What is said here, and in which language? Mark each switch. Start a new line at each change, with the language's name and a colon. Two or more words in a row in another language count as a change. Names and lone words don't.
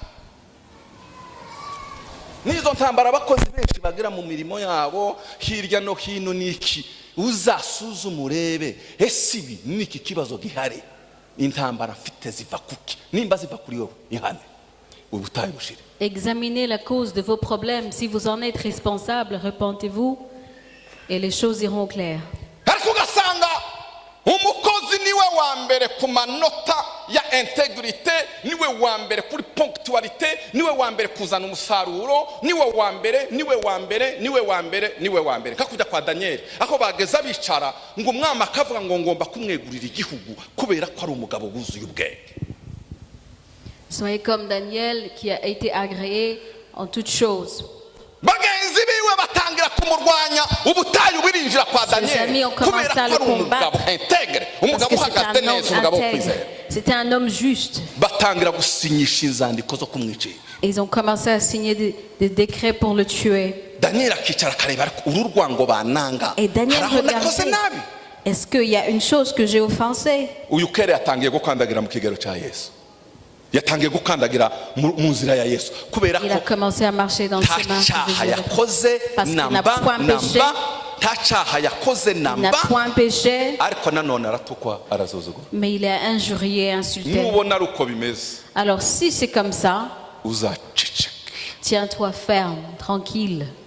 Rundi: Nizo ntambara abakozi benshi bagira mu mirimo yabo hirya no hino, niki uzasuzuma urebe ese ibi niki kibazo gihari, intambara mfite ziva kuki, nimba ziva kuri wowe ihane ubutayu bushire.
French: Examinez la cause de vos problèmes. Si vous en êtes responsable, repentez-vous et les choses iront claires.
Rundi: ariko ugasanga umukozi niwe wa mbere ku manota ya integrite, niwe wa mbere kuri punctualite, niwe wa mbere kuzana umusaruro, niwe wa mbere, niwe wa mbere, niwe wa mbere, niwe wa mbere. Kakujya kwa Danieli aho bageza bicara ngo umwami akavuga ngo ngomba kumwegurira igihugu kubera ko ari umugabo wuzuye ubwenge.
French: Soyez comme Daniel qui a été agréé en toutes choses.
Rundi: Bagenzi biwe batangira kumurwanya, ubutayu birinjira kwa Danieli kubera ko ari umugabo integre, umugabo uhagaze neza, umugabo kwizera.
French: C'était un homme juste.
Rundi: Batangira gusinyisha inzandiko zo kumwicira.
French: Ils ont commencé à signer des décrets pour le tuer.
Rundi: Daniel akicara kareba uru rwango bananga.
French: Et Daniel regardait. Est-ce qu'il y a une chose que j'ai offensée?
Rundi: Uyu kere yatangiye gukandagira mu kigero cya Yesu. Yatangiye gukandagira mu nzira ya Yesu kubera ko
French: il a commencé à marcher dans le chemin de Jésus. Parce qu'il n'a point péché. Il n'a point péché. Mais il est injurié, insulté. Alors si c'est comme ça, tiens-toi ferme, tranquille.